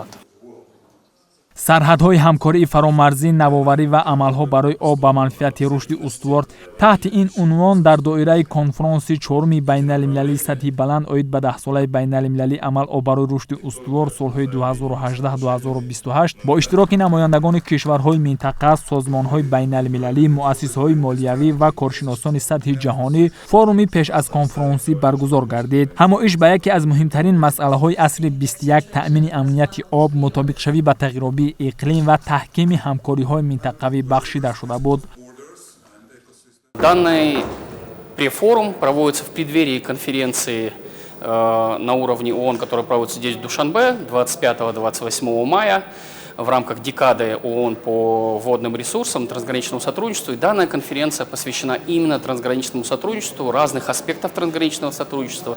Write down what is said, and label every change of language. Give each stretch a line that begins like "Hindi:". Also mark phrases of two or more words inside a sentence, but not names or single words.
Persian: سرحدهای همکاری فرامرزی، نوآوری و عملها برای آب به منفعت رشد استوار تحت این عنوان در دایره کنفرانس چهارم بین‌المللی سطح بلند عاید به 10 ساله بین‌المللی عمل آب برای رشد استوار سالهای 2018-2028 با اشتراک نمایندگان کشورهای منطقه، سازمانهای بین‌المللی، مؤسسه‌های مالیوی و کارشناسان سطح جهانی فورومی پیش از کنفرانسی برگزار گردید. همایش به یکی از مهمترین مسئله‌های عصر 21 تأمین امنیت آب، مطابق شوی با تغییرآبی اقلیم و تحکیم همکاری‌های منطقوی بخشیده شده بود.
Russian: Данный пресс-форум проводится в преддверии конференции на уровне ООН, которая проводится здесь в Душанбе 25-28 мая в рамках декады ООН по водным ресурсам, трансграничному сотрудничеству. И данная конференция посвящена именно трансграничному сотрудничеству, разных аспектов трансграничного сотрудничества.